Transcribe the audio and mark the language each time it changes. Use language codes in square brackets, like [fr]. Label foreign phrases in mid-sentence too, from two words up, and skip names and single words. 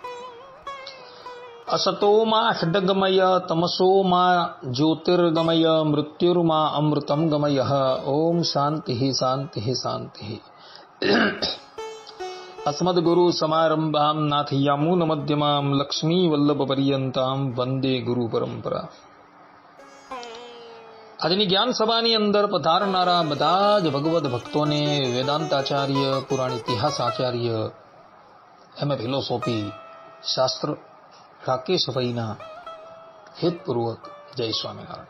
[sa] असतो मा षड्गमय तमसो मा ज्योतिर्गमय मृत्युर्मा अमृतं गमय। ओम शांति शांति शांति। अस्मद्गुरु समारंभां नाथयामून मध्यमां लक्ष्मी वल्लभ पर्यंतां वंदे गुरु परंपरा। [gu] આજની જ્ઞાન સભાની અંદર પધારનારા બધા જ ભગવદ ભક્તોને વેદાંતાચાર્ય, પુરાણ ઇતિહાસ આચાર્ય, એમ.એ. ફિલોસોફી શાસ્ત્ર રાકેશભાઈના હેતપૂર્વક જય સ્વામિનારાયણ.